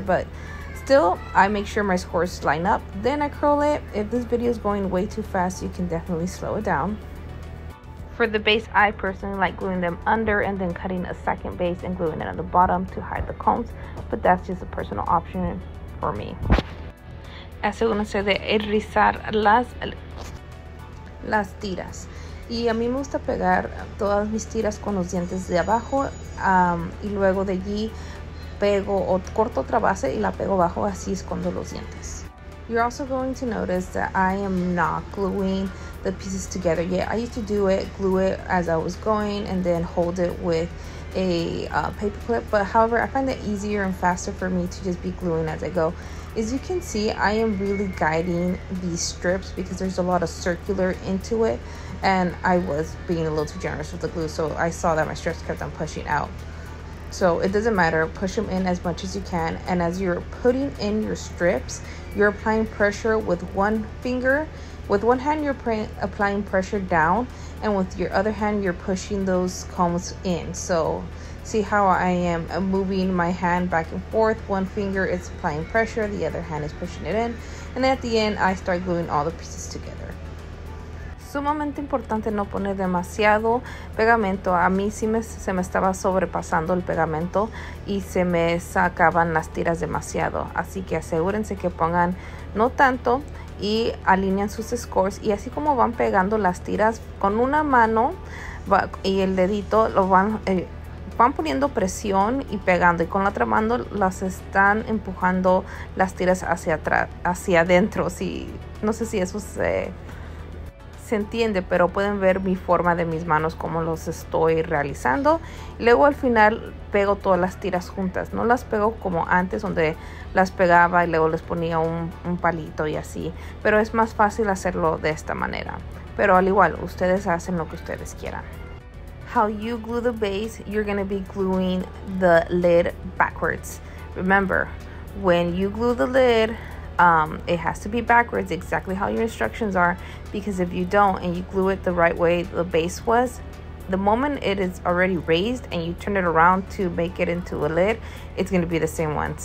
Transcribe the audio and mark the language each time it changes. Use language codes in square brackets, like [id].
[en] But still, I make sure my scores line up, then I curl it. If this video is going way too fast, you can definitely slow it down. For the base, I personally like gluing them under and then cutting a second base and gluing it on the bottom to hide the cones, but that's just a personal option for me. [es] Asegúrense de rizar las tiras. Y a mí me gusta pegar todas mis tiras con los dientes de abajo y luego de allí pego o corto otra base y la pego abajo, así escondo los dientes. [en] You're also going to notice that I am not gluing the pieces together yet. I used to do it, glue it as I was going and then hold it with a paper clip, but however I find it easier and faster for me to just be gluing as I go. As you can see, I am really guiding these strips because there's a lot of circular into it and I was being a little too generous with the glue, so I saw that my strips kept on pushing out. So it doesn't matter, push them in as much as you can, and as you're putting in your strips, you're applying pressure with one finger. With one hand you're applying pressure down, and with your other hand you're pushing those combs in. So see how I am moving my hand back and forth. One finger is applying pressure, the other hand is pushing it in, and at the end I start gluing all the pieces together. [es] Sumamente importante no poner demasiado pegamento. A mí sí se me estaba sobrepasando el pegamento y se me sacaban las tiras demasiado. Así que asegúrense que pongan no tanto y alinean sus scores. Y así como van pegando las tiras con una mano y el dedito, lo van poniendo presión y pegando. Y con la otra mano las están empujando las tiras hacia atrás, hacia adentro. No sé si eso se entiende, pero pueden ver mi forma de mis manos como los estoy realizando. Luego al final pego todas las tiras juntas, no las pego como antes donde las pegaba y luego les ponía un palito y así, pero es más fácil hacerlo de esta manera. Pero al igual, ustedes hacen lo que ustedes quieran. [en] How you glue the base, you're going to be gluing the lid backwards. Remember, when you glue the lid, it has to be backwards, exactly how your instructions are, because if you don't and you glue it the right way the base was, the moment it is already raised and you turn it around to make it into a lid, it's going to be the same one.